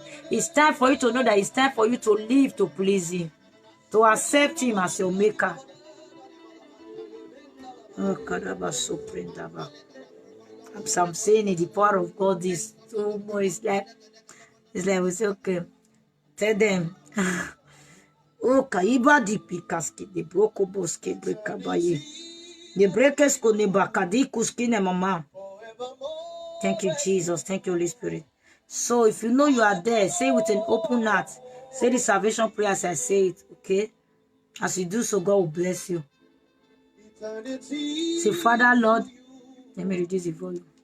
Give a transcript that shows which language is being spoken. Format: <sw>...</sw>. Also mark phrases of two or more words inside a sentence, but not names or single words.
<en>It's time for you to know that it's time for you to live to please him. To accept him as your maker. Oh, I'm saying it, the power of God is too much. It's like we say, okay, tell them. Oh, kaiba di pikaski de broko boske brekabaye. The breakers ko ne bakadi kuski ne mama. Thank you, Jesus. Thank you, Holy Spirit. So if you know you are there, say with an open heart. Say the salvation prayer as I say it, okay? As you do so, God will bless you. Say, Father, Lord, let me reduce the volume.</en>